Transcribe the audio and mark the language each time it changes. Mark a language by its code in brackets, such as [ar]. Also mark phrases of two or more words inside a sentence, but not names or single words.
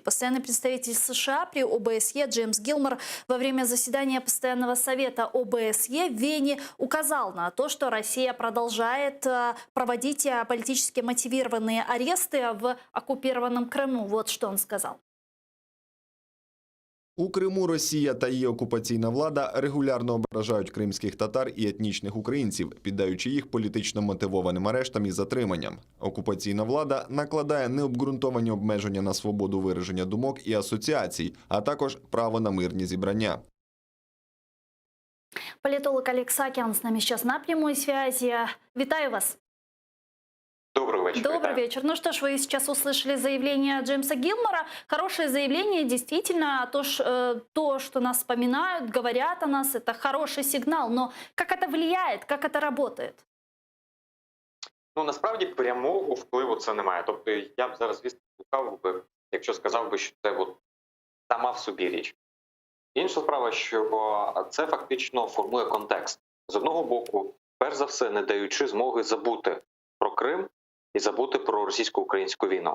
[ru] Постоянный представитель США при ОБСЕ Джеймс Гилмор во время заседания Постоянного совета ОБСЕ в Вене указал на то, что Россия продолжает проводить политически мотивированные аресты в оккупированном Крыму. Вот что он сказал. [uk] У Криму Росія та її окупаційна влада регулярно ображають кримських татар і етнічних українців, піддаючи їх політично мотивованим арештам і затриманням. Окупаційна влада накладає необґрунтовані обмеження на свободу вираження думок і асоціацій, а також право на мирні зібрання. [ru] Политолог Олег Сакян с нами сейчас на прямой связи. [uk] Витаю вас. [ru] Добрый вечер. Добрый вечер. Ну что ж, вы сейчас услышали заявление Джеймса Гилмора. Хорошее заявление, действительно, то, что нас вспоминают, говорят о нас, это хороший сигнал. Но как это влияет, как это работает? [uk] Ну, насправді прямого впливу це немає. Тобто я б зараз, звісно, шукав би, якщо сказав би, що це от сама в собі річ. Інша справа, що це фактично формує контекст. З одного боку, перш за все, не даючи змоги забути про Крим і забути про російсько-українську війну.